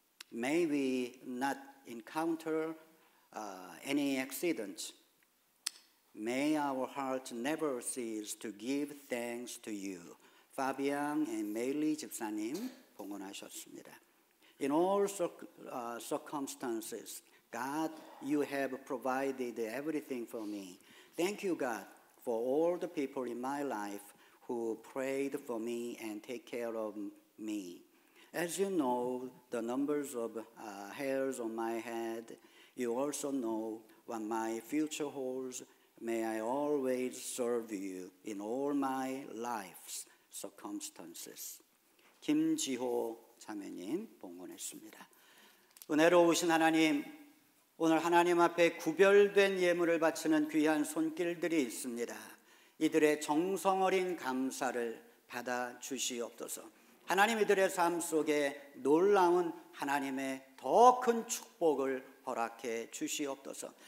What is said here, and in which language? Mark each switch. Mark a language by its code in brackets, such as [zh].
[en] May we not encounter any accidents. May our heart never cease to give thanks to you. [ko] 파비앙 and 메일리 집사님 봉헌하셨습니다. [en] In all circumstances, God, you have provided everything for me. Thank you, God, for all the people in my life who prayed for me and take care of me. As you know the numbers of hairs on my head, you also know what my future holds. May I always serve you in all my life's circumstances. [ko] 김지호 자매님 봉헌했습니다. 은혜로우신 하나님, 오늘 하나님 앞에 구별된 예물을 바치는 귀한 손길들이 있습니다. 이들의 정성 어린 감사를 받아 주시옵소서. 하나님, 이들의 삶 속에 놀라운 하나님의 더 큰 축복을 허락해 주시옵소서.